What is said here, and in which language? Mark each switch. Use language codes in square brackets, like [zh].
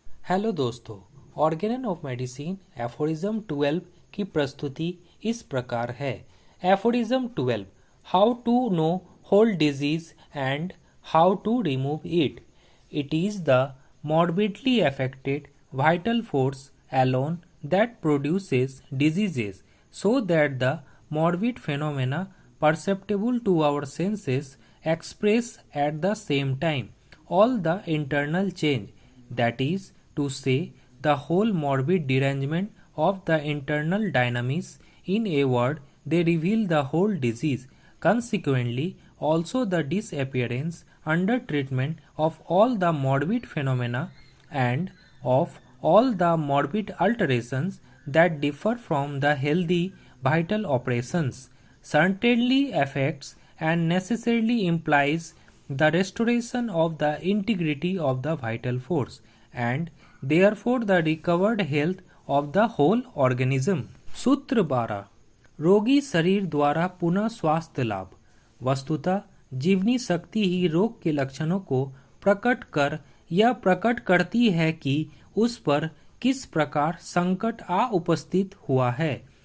[hi] Hello दोस्तों, Organon of medicine aphorism 12 की प्रस्तुति इस प्रकार है। [en] Aphorism 12, how to know whole disease and how to remove it. It is the morbidly affected vital force alone that produces diseases, so that the morbid phenomena perceptible to our senses express at the same time all the internal change, that is to say, the whole morbid derangement of the internal dynamics. In a word, they reveal the whole disease. Consequently, also the disappearance under treatment of all the morbid phenomena and of all the morbid alterations that differ from the healthy vital operations certainly affects and necessarily implies the restoration of the integrity of the vital force and therefore the recovered health of the whole organism। [hi] सूत्र 12, रोगी शरीर द्वारा पुनः स्वास्थ्य लाभ। वस्तुतः जीवनी शक्ति ही रोग के लक्षणों को प्रकट कर यह प्रकट करती है कि उस पर किस प्रकार संकट आ उपस्थित हुआ है।